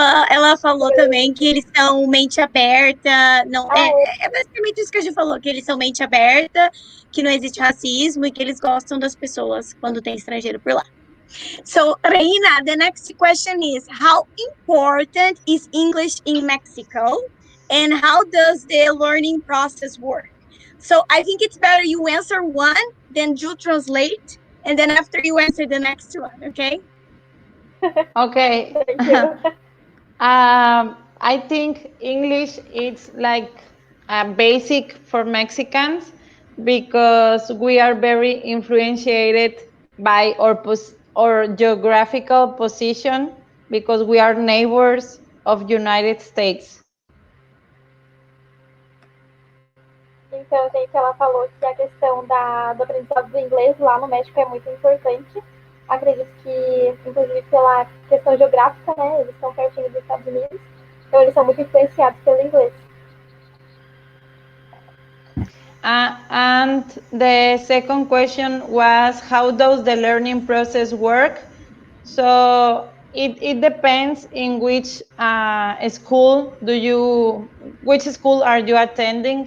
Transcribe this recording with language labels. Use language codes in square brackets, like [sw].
[pt] Ela falou também que eles são mente aberta, não é basicamente isso que a gente falou, que eles são mente aberta, que não existe racismo e que eles gostam das pessoas quando tem estrangeiro por lá. [en] So, Reina, the next question is, how important is English in Mexico and how does the learning process work? So, I think it's better you answer one, then you translate, and then after you answer the next one, okay? Okay. I think English is like basic for Mexicans because we are very influenced by our geographical position because we are neighbors of United States. [pt] Então, gente, ela falou que a questão do aprendizado do inglês lá no México é muito importante. Acredito que, inclusive, pela questão geográfica, né? Eles estão pertinho dos Estados Unidos, então eles são muito influenciados pelo inglês. [en] And the second question was, how does the learning process work? So it depends in which school which school are you attending?